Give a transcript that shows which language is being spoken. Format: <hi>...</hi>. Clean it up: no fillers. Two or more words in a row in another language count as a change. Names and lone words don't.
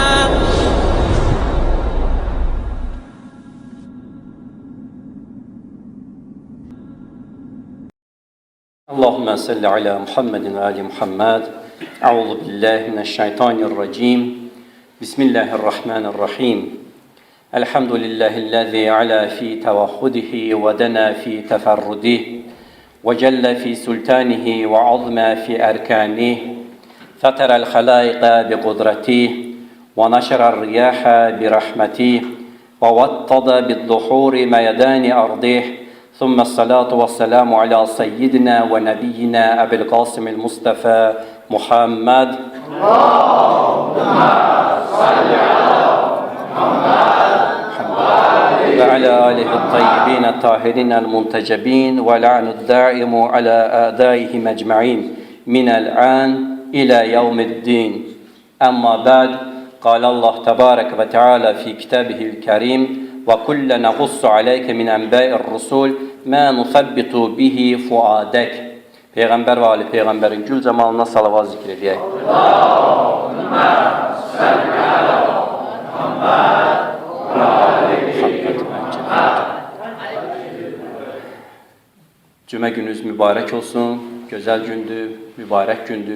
<ar>اللهم صل على محمد وعلى آل محمد. أعوذ بالله من الشيطان الرجيم. بسم الله الرحمن الرحيم. الحمد لله الذي علا في توحده ودنا في تفرده وجل في سلطانه وعظم في أركانه. فطر الخلائق بقدرته ونشر الرياح برحمته ووتد بالصخور ميدان أرضه. ثم الصلاة والسلام على سيدنا ونبينا أبي القاسم المصطفى محمد. اللهم صل على محمد وعلى آله الطيبين الطاهرين المنتجبين ولعن الدائم على أعدائهم أجمعين من الآن إلى يوم الدين. أما بعد، قال الله تبارك وتعالى في كتابه الكريم: وَكُلَّ نَقُصُّ عَلَيْكَ مِنْ أَنْبَاءِ الرُّسُولِ مَا نُثَبِّتُ بِهِ فُؤَادَكَ.</ar> <az>Peyğəmbər və Ali Peyğəmbərin gül cəmalına salavat zikr edək.</az> <ar>اللهم صل على محمد و آل محمد.</ar> <az>Cümə gününüz mübarək olsun, gözəl gündür, mübarək gündür.</az>